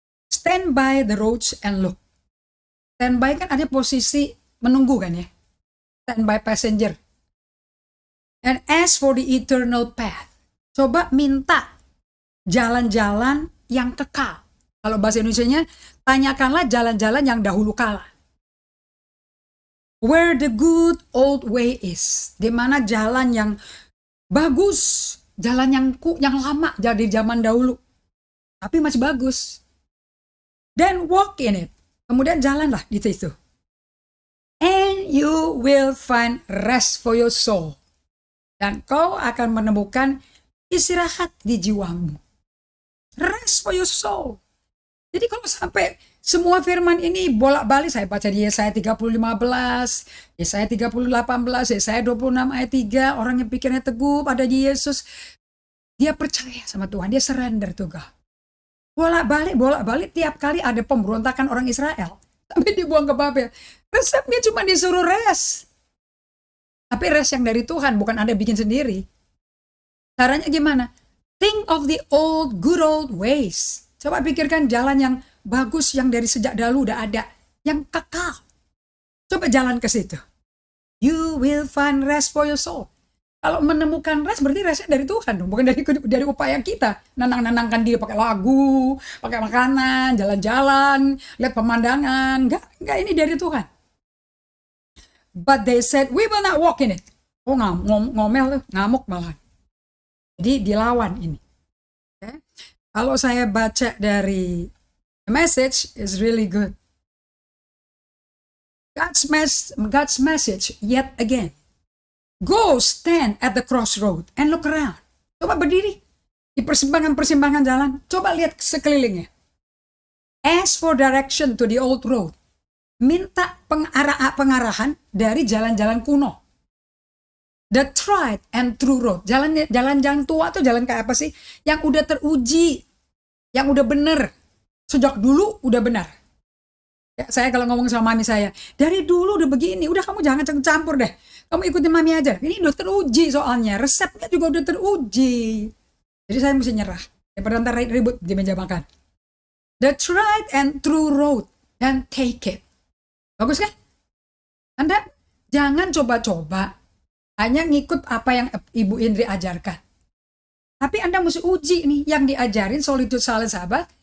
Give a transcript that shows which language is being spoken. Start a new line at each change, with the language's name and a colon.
English: Stand by the roads and look. Stand by
Indonesian: kan ada posisi menunggu kan ya.
English: Stand by passenger. And as for the eternal path.
Indonesian: Coba minta jalan-jalan yang kekal. Kalau bahasa Indonesianya, tanyakanlah jalan-jalan yang dahulu kala.
English: Where the good old way is.
Indonesian: Di mana jalan yang bagus. Jalan yang lama dari zaman dahulu. Tapi masih bagus.
English: Then walk in it.
Indonesian: Kemudian jalanlah di situ.
English: And you will find rest for your soul.
Indonesian: Dan kau akan menemukan istirahat di jiwamu.
English: Rest for your soul.
Indonesian: Jadi kalau sampai semua firman ini bolak-balik, saya baca di Yesaya 30:15, Yesaya 30:18, Yesaya 26 ayat 3, orang yang pikirnya teguh pada Yesus, dia percaya sama Tuhan, dia
English: surrender to God.
Indonesian: Bolak-balik tiap kali ada pemberontakan orang Israel, sampai dibuang ke Babel. Resepnya cuma disuruh rest. Tapi rest yang dari Tuhan, bukan Anda bikin sendiri. Caranya gimana?
English: Think of the good old ways.
Indonesian: Coba pikirkan jalan yang bagus yang dari sejak dahulu udah ada. Yang kekal. Coba jalan ke situ.
English: You will find rest for your soul.
Indonesian: Kalau menemukan rest berarti restnya dari Tuhan dong. Bukan dari upaya kita. Nanang-nanangkan diri pakai lagu, pakai makanan, jalan-jalan, lihat pemandangan. Enggak, ini dari Tuhan.
English: But they said, we will not walk in it.
Indonesian: Oh ngomel tuh, ngamuk malah. Jadi dilawan ini. Okay. Kalau saya baca dari
English: the message is really good. God's message yet again. Go stand at the crossroad and look around.
Indonesian: Coba berdiri di persimpangan-persimpangan jalan. Coba lihat sekelilingnya.
English: Ask for direction to the old road.
Indonesian: Minta pengarahan dari jalan-jalan kuno.
English: The tried and true road.
Indonesian: Jalan-jalan tua tuh jalan kayak apa sih? Yang udah teruji. Yang udah bener. Sejak dulu udah benar. Ya, saya kalau ngomong sama mami saya, dari dulu udah begini, udah kamu jangan campur deh. Kamu ikutin mami aja. Ini udah teruji soalnya. Resepnya juga udah teruji. Jadi saya mesti nyerah. Daripada ntar ribut di meja makan.
English: The tried and true road. And take it.
Indonesian: Bagus kan? Anda Jangan coba-coba hanya ngikut apa yang Ibu Indri ajarkan. Tapi Anda mesti uji nih, yang diajarin
English: solitude silence
Indonesian: apa?